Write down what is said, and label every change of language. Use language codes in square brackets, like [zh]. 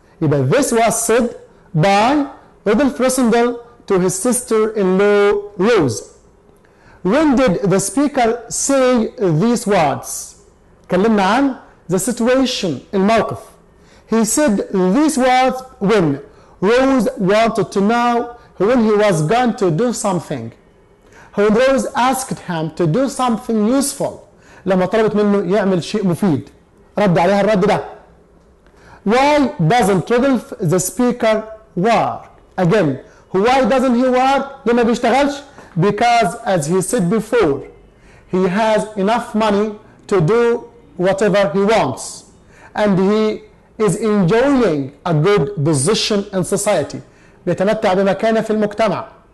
[en] يبقى this was said by Rudolph Rosendahl to his sister-in-law Rose. when did the speaker say these words؟ [ar] اتكلمنا عن [en] the situation، الموقف. He said these words when Rose wanted to know when he was going to do something. When Rose asked him to do something useful، [ar] لما طلبت منه يعمل شيء مفيد، رد عليها الرد ده. [en] Why doesn't Rudolph the speaker work؟ Again why doesn't he work؟ [ar] ليه ما بيشتغلش؟ [en] because as he said before he has enough money to do whatever he wants and he is enjoying a good position in society، [ar] بيتمتع بمكانة في المجتمع.